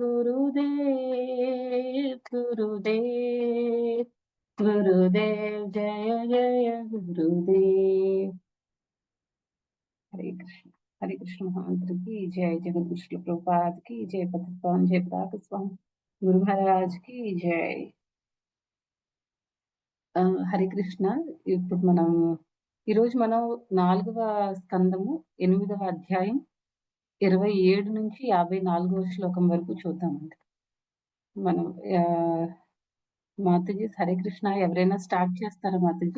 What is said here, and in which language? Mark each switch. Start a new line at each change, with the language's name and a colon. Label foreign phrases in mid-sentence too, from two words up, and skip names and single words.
Hindi: गुरुदेव गुरुदेव गुरुदेव जय जय गुरुदेव हरे कृष्ण महामंत्र की जय जगत विष्णु प्रभुपाद की जय पतित जय पताक स्वामी गुरु महाराज की जय हरे कृष्ण.
Telugu: ఇప్పుడు మనం ఈరోజు మనం 4వ స్కందము 8వ అధ్యాయం 27 నుంచి 54వ శ్లోకం వరకు చూద్దామండి. మనం మాతాజీ
Hindi: हरे कृष्ण
Telugu: ఎవరైనా స్టార్ట్ చేస్తారా మాతాజీ?